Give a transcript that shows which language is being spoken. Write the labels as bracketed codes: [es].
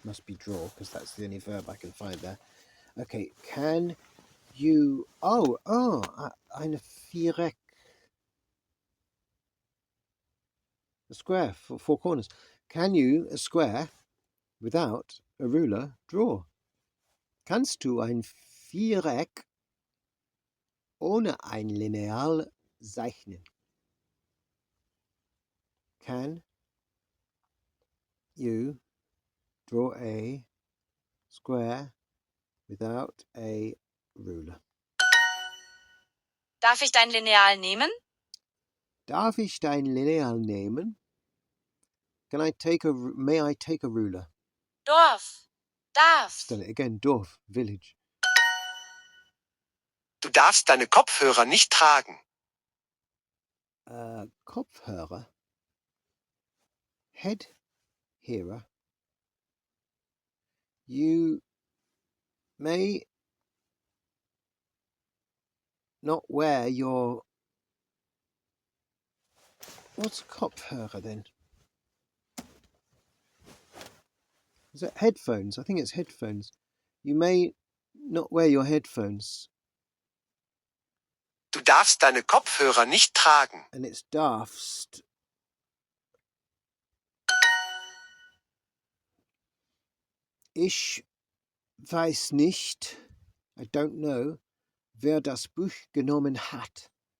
[en] Must be draw, because that's the only verb I can find there. Okay, can you... [de] ein Viereck. [en] A square, four corners. Can you, a square, without a ruler, draw? [de] Kannst du ein Viereck ohne ein Lineal zeichnen? [en] Can you draw a square without a ruler? [de] Darf ich dein Lineal nehmen? Darf ich dein Lineal nehmen? [en] May I take a ruler? [de] Dorf. [en] Just done it again. Dorf, village. [de] Du darfst deine Kopfhörer nicht tragen. [en] Kopfhörer. Head hearer. You may not wear your... What's Kopfhörer then? Is it headphones? I think it's headphones. You may not wear your headphones. [de] Du darfst deine Kopfhörer nicht tragen. [en] And it's darfst. [de] Ich weiß nicht, [en] I don't know, [de] wer das Buch genommen hat.